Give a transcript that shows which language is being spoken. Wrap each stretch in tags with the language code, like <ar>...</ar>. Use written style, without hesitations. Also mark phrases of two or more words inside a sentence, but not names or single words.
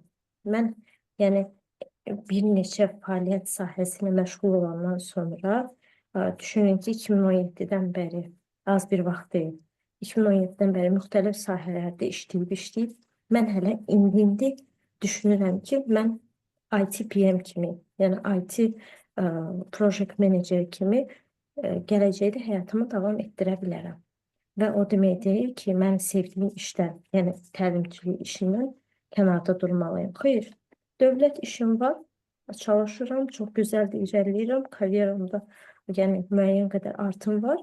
<az>Mən, yəni bir neçə fəaliyyət sahəsində məşğul olandan sonra düşünün ki, 2017-dən bəri az bir vaxt deyil. 2017-dən bəri müxtəlif sahələrdə işləyib, mən hələ indi düşünürəm ki, mən</az> <en>IT PM</en> <az>kimi, yəni</az> <en>IT project manager</en> <az>kimi gələcəkdə həyatımı davam etdirə bilərəm. Və o demək deyil ki, mən sevdiyim işdən, yəni təlimçilik işindən kənarda durmalıyım. Xeyr, dövlət işim var, çalışıram, çox gözəl irəliləyirəm, karyeramda yəni müəyyən qədər artım var.</az>